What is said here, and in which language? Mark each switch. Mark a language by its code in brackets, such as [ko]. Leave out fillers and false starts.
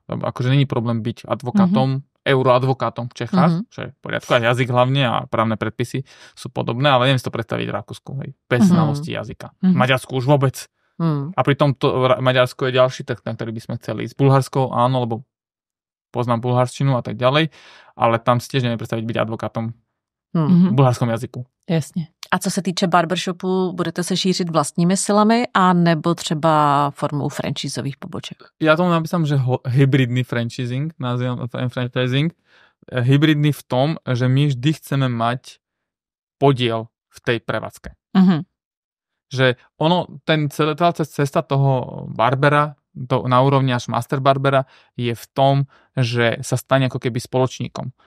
[sk] Akože není problém byť advokátom, euroadvokátom v Čechách, čo je v poriadku, a jazyk hlavne a právne predpisy sú podobné, ale neviem si to predstaviť v Rakúsku, hej, bez znalosti jazyka. V Maďarsku už vôbec. A pritom Maďarsko je ďalší trh, na ktorý by sme chceli ísť. Bulharsko, áno, lebo poznám bulharštinu a tak ďalej, ale tam si tiež neviem predstaviť byť advokátom v bulharskom jazyku. [cs] Jasně. A co se týče barbershopu, budete se šířit vlastními silami a nebo třeba formou franchisových poboček? [sk] Ja tomu napísam, že hybridný franchising, nazývam franchising, hybridný v tom, že my vždy chceme mať podiel v tej prevádzke. Že ono, celá cesta toho barbera na úrovni až master barbera je v tom, že sa stane ako keby spoločníkom.